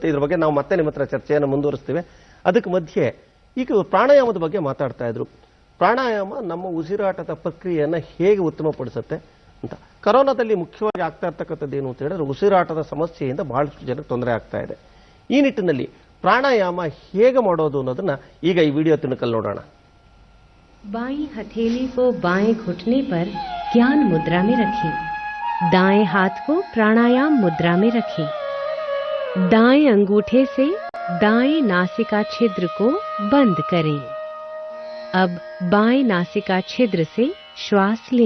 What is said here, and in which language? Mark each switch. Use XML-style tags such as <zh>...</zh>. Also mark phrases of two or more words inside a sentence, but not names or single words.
<kn>ಇದ್ರ ಬಗ್ಗೆ ನಾವು ಮತ್ತೆ ನಿಮ್ಮ ಹತ್ರ ಚರ್ಚೆಯನ್ನು ಮುಂದುವರಿಸ್ತೀವಿ. ಅದಕ್ಕೆ ಮಧ್ಯೆ ಈಗ ಪ್ರಾಣಾಯಾಮದ ಬಗ್ಗೆ ಮಾತಾಡ್ತಾ ಇದ್ರು. ಪ್ರಾಣಾಯಾಮ ನಮ್ಮ ಉಸಿರಾಟದ ಪ್ರಕ್ರಿಯೆಯನ್ನು ಹೇಗೆ ಉತ್ತಮಪಡಿಸುತ್ತೆ ಅಂತ. ಕರೋನಾದಲ್ಲಿ ಮುಖ್ಯವಾಗಿ ಆಗ್ತಾ ಇರ್ತಕ್ಕಂಥದ್ದು ಏನು ಅಂತ ಹೇಳಿದ್ರೆ ಉಸಿರಾಟದ ಸಮಸ್ಯೆಯಿಂದ ಬಹಳಷ್ಟು ಜನಕ್ಕೆ ತೊಂದರೆ ಆಗ್ತಾ ಇದೆ. ಈ ನಿಟ್ಟಿನಲ್ಲಿ ಪ್ರಾಣಾಯಾಮ ಹೇಗೆ ಮಾಡೋದು ಅನ್ನೋದನ್ನ ಈಗ ಈ ವಿಡಿಯೋ ತುಣುಕಲ್ಲಿ ನೋಡೋಣ.</kn> <hi>बाईं हथेली को बाएं घुटने पर ज्ञान मुद्रा में रखें। दाएं हाथ को प्राणायाम मुद्रा में रखें। दाएं अंगूठे से दाएं नासिका छिद्र को बंद करें। अब बाएं नासिका छिद्र से श्वास लें।</hi>